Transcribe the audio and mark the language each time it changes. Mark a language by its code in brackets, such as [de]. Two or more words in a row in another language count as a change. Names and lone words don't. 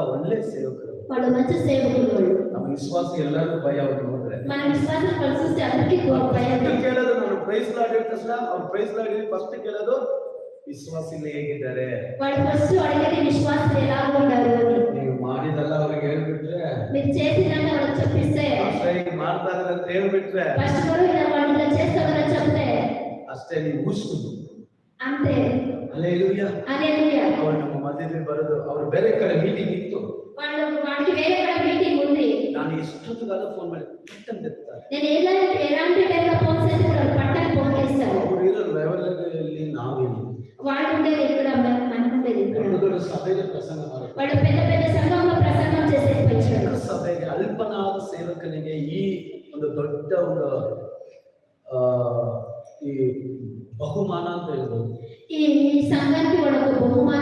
[kn] ಒಳ್ಳೆ ಸೇವಕರು, [te] వాళ్ళు మంచి సేవకులు. [kn] ನಮ್ಮ ವಿಶ್ವಾಸ ಎಲ್ಲರೂ ಭಯ ಅವ್ರು ನೋಡಿದ್ರೆ [te] మన విశ్వాసం కలిసి అందరికీ భయం. [kn] ಕೇಳೋದು ನಾನು [en] praise Lord [kn] ಹೇಳಿದ ತಕ್ಷಣ ಅವ್ರು [en] praise Lord [kn] ಹೇಳಿ ಫಸ್ಟ್ ಕೇಳೋದು ವಿಶ್ವಾಸಿಗಳು ಹೇಗಿದ್ದಾರೆ, [te] వాళ్ళు ఫస్ట్ అడిగేది విశ్వాసులు ఎలా ఉన్నారు అని. [kn] ನೀವು ಮಾಡಿದಲ್ಲ ಅವ್ರಿಗೆ ಹೇಳ್ಬಿಟ್ರೆ, [te] మీరు చేసినాక వాళ్ళకి చెప్పిస్తే, [kn] ಮಾಡ್ತಾ ಇದ್ದಾರೆ ಅಂತ ಹೇಳ್ಬಿಟ್ರೆ, [te] ఫస్ట్ కూడా ఇలా వాళ్ళు ఇలా చేస్తారని చెప్తే [kn] ಅಷ್ಟೇ ನೀವು ಊಹಿಸ್ಕೊಂಡು [te] అంతే. [kn] ಹಲ್ಲೆಲೂಯಾ [te] హల్లెలూయా. [kn] ಅವ್ರು ನಮ್ಮ ಮಧ್ಯದಲ್ಲಿ ಬರೋದು, ಅವ್ರು ಬೇರೆ ಕಡೆ ಮೀಟಿಂಗ್ ಇತ್ತು, [te] వాడికి వేరే కಡೆ మీటింగ్ ఉంది. [kn] ನಾನು ಎಷ್ಟೊತ್ತಿಗಾದ ಫೋನ್ ಮಾಡಿ ಪಟ್ಟಂತ ಎತ್ತಾರೆ. [te] నేను ఎలాంటి టైంలో ఫోన్ చేసి కూడా పట్టణ ఫోన్ చేస్తాను. [kn] ಅವ್ರು ಇರೋ ಲೆವೆಲಲ್ಲಿ ನಾವೇನು, [te] వాడు ఉండేది ఇక్కడ, మనం ఉండేది ఇక్కడ. [kn] ದೊಡ್ಡ ಸಭೆಯಲ್ಲಿ ಪ್ರಸಂಗ ಮಾಡ್ತಾರೆ, [te] వాడు పెద్ద పెద్ద సంఘంలో ప్రసంగం చేసే వచ్చాడు. [kn] ಸಭೆಗೆ ಅಲ್ಪನಾದ ಸೇವಕನಿಗೆ ಈ ಒಂದು ದೊಡ್ಡ ಒಂದು ಈ ಬಹುಮಾನ ಅಂತ ಹೇಳ್ಬೋದು. [te] ఈ సంఘానికి వాడు ఒక బహుమానం